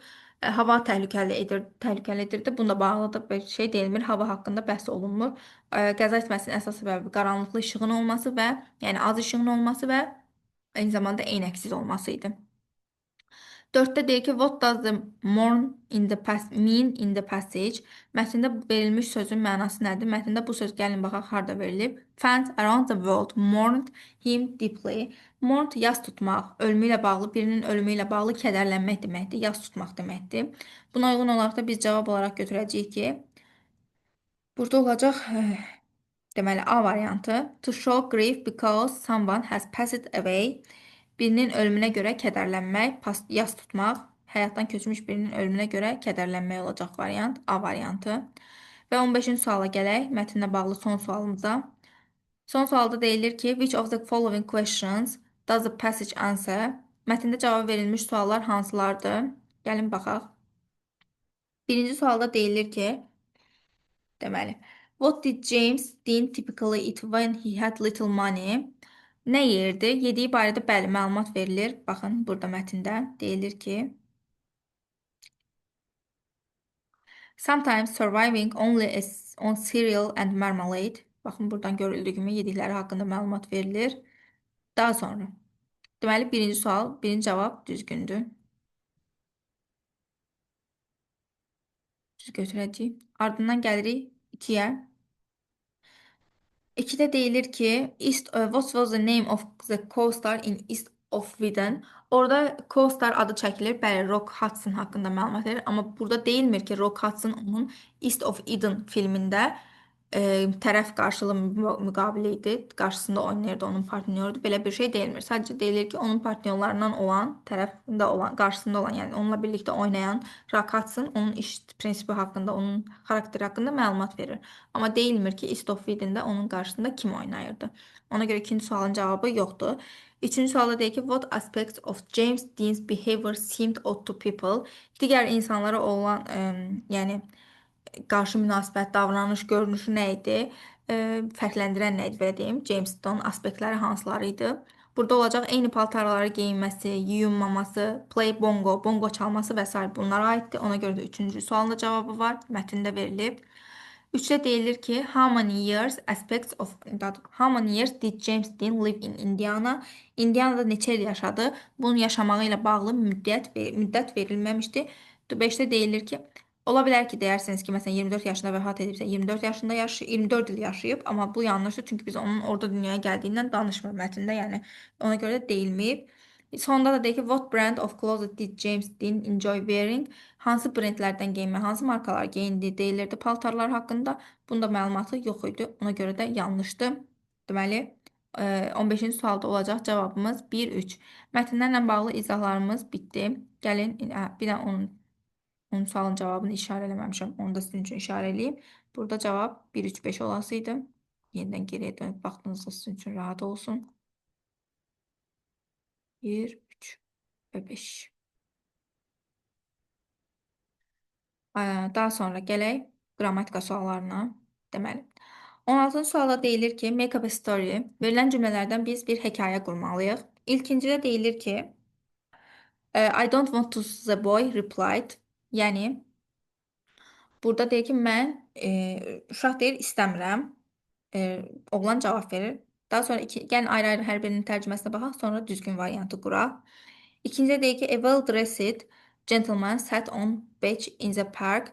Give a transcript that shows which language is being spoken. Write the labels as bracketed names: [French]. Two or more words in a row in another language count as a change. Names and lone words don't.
[Azerbaijani] Hava təhlükəlidirdi. Bununla bağlı da bir şey deyilmir. Hava haqqında bəhs olunmur. Qəza etməsinin əsas səbəbi qaranlıqlı işığın olması və, yəni az işığın olması və eyni zamanda eynəksiz olması idi. 4-də deyir ki, [English] what does the mean in the passage? [Azerbaijani] Mətndə verilmiş sözün mənası nədir? Mətndə bu söz gəlin baxaq harda verilib. [English] Fans around the world mourned him deeply. [Azerbaijani] Mourn yas tutmaq, ölümü ilə bağlı, birinin ölümü ilə bağlı kədərlənmək deməkdir, yas tutmaq deməkdir. Buna uyğun olaraq da biz cavab olaraq götürəcəyik ki, burada olacaq deməli A variantı. [English] To show grief because someone has passed away. [Azerbaijani] Birinin ölümünə görə kədərlənmək, yas tutmaq, həyatdan köçmüş birinin ölümünə görə kədərlənmək olacaq variant, A variantı. Və 15-ci suala gələk, mətnlə bağlı son sualımıza. Son sualda deyilir ki, [English] which of the following questions does the passage answer? [Azerbaijani] Mətndə cavab verilmiş suallar hansılardır? Gəlin baxaq. Birinci sualda deyilir ki, deməli, [English] what did James Dean typically eat when he had little money? [Azerbaijani] Nə yerdi? Yediyi barədə bəli məlumat verilir. Baxın, burada mətndə deyilir ki, [English] sometimes surviving only on cereal and marmalade. [Azerbaijani] Baxın, buradan görüldüyü kimi yedikləri haqqında məlumat verilir. Daha sonra, deməli, birinci sual, birinci cavab düzgündür. Düz götürəcəyik. Ardından gəlirik 2-yə. 2-də deyilir ki, [English] what was the name of the co-star in East of Eden? [Azerbaijani] Orada co-star adı çəkilir. Bəli, Rock Hudson haqqında məlumat verir. Amma burada deyilmir ki, Rock Hudson onun East of Eden filmində e, tərəf qarşılığı müqabili idi. Qarşısında oynayırdı, onun partnyorudur. Belə bir şey deyilmir. Sadəcə deyilir ki, onun partnyorlarından olan, tərəfində olan, qarşısında olan, yəni onunla birlikdə oynayan Rakatsın onun iş prinsipi haqqında, onun xarakteri haqqında məlumat verir. Amma deyilmir ki, East of Eden-də onun qarşısında kim oynayırdı. Ona görə ikinci sualın cavabı yoxdur. Üçüncü sualda deyir ki, [English] what aspects of James Dean's behavior seemed odd to people? [Azerbaijani] Digər insanlara olan, yəni qarşı münasibət, davranış, görünüşü nə idi? Fərqləndirən nə idi belə deyim? James Dean aspektləri hansıları idi? Burada olacaq eyni paltarları geyinməsi, yuyunmaması, [English] play bongo, [Azerbaijani] bongo çalması və s. bunlara aiddir. Ona görə də üçüncü sualın da cavabı var. Mətndə verilib. Üçdə deyilir ki, [English] how many years did James Dean live in Indiana? [Azerbaijani] Indianada neçə il yaşadı? Bunun yaşamağı ilə bağlı müddət verilməmişdir. 5-də deyilir ki, ola bilər ki, deyirsiniz ki, məsələn 24 yaşında vəfat edibsə, 24 yaşında 24 il yaşayıb, amma bu yanlışdır, çünki biz onun orada dünyaya gəldiyindən danışmır mətndə, yəni ona görə də deyilməyib. Sonda da deyir ki, [English] what brand of clothes did James Dean enjoy wearing? [Azerbaijani] Hansı brendlərdən geyinmək, hansı markalar geyindi deyilirdi paltarlar haqqında. Bunda məlumatı yox idi. Ona görə də yanlışdır. Deməli, 15-ci sualda olacaq cavabımız 1-3. Mətnlərlə bağlı izahlarımız bitdi. Gəlin, bir də onun sualın cavabını işarə eləməmişəm. Onu da sizin üçün işarə eləyim. Burada cavab 1-3-5 olasıydı. Yenidən geriyə dönüb baxdığınızda sizin üçün rahat olsun. 1, 3 və 5. Daha sonra gələk qrammatika suallarına. Deməli, 16-cı sualda deyilir ki, [English] make up a story. [Azerbaijani] Verilən cümlələrdən biz bir hekayə qurmalıyıq. İlkincidə deyilir ki, [English] I don't want to, the boy replied. [Azerbaijani] Yəni, burada deyir ki, mən, uşaq deyir, istəmirəm. Oğlan cavab verir. Daha sonra gəlin ayrı-ayrı hər birinin tərcüməsinə baxaq, sonra düzgün variantı quraq. İkincidə deyir ki, [English] a well-dressed gentleman sat on bench in the park.